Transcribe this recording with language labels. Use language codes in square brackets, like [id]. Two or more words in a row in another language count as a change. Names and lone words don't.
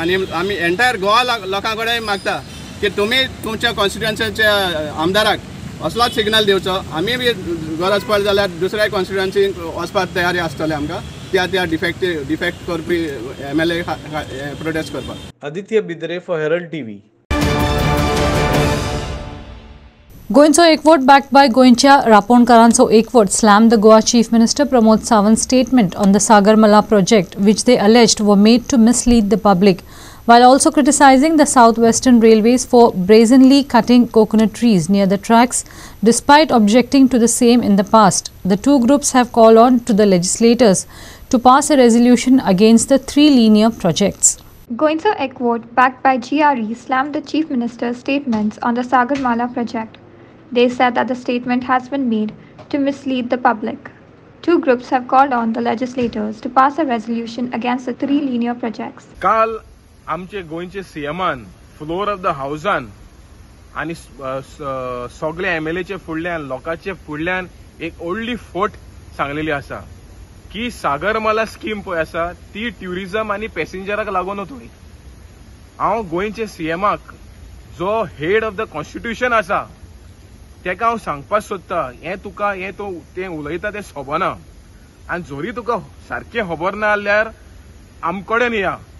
[kok] आनी आमी एंटायर गोवा लोकां कडेन मागता की तुमी तुमच्या कॉन्स्टिट्युएन्सीचे आमदाराक असलोच सिग्नल दिवचो. आमी बी गरज पडली जाल्यार दुसऱ्या कॉन्स्टिट्युएन्सीक वचपाक तयारी आसतले आमकां त्या डिफेक्ट करपी MLA प्रोटेस्ट करपाक. [en] Aditya Bidre for Herald TV. गोंयचो एकवट backed by गोंयच्या रापोणकारांचो एकवट slammed the Goa Chief Minister Pramod Sawant's statement on the Sagarmala project, which they alleged were made to mislead the public. while also criticizing the Southwestern Railways for brazenly cutting coconut trees near the tracks despite objecting to the same in the past. The two groups have called on to the legislators to pass a resolution against the three linear projects. Goinsa Equote, backed by GRE, slammed the Chief Minister's statements on the Sagarmala project. They said that the statement has been made to mislead the public. Two groups have called on the legislators to pass a resolution against the three linear projects. [kok] काल आमचे गोंयचे सीएमान [en] floor of the [kok] हाउसान आणि सगळे एमएलएचे फुडल्यान लोकांचे फुडल्यान एक व्हडली फट सांगलेली आसा की सागरमाला स्कीम पळय आसा ती ट्युरिझम आणि पॅसेंजराक लागूनूच हांव गोंयचे सीएमाक जो [en] head of the constitution [kok] आसा तेका हांव सांगपाक सोदता हें तुका हें तूं तें उलयता तें खबरना आनी जरी तुका सारकें खबर ना जाल्यार आमकडेन या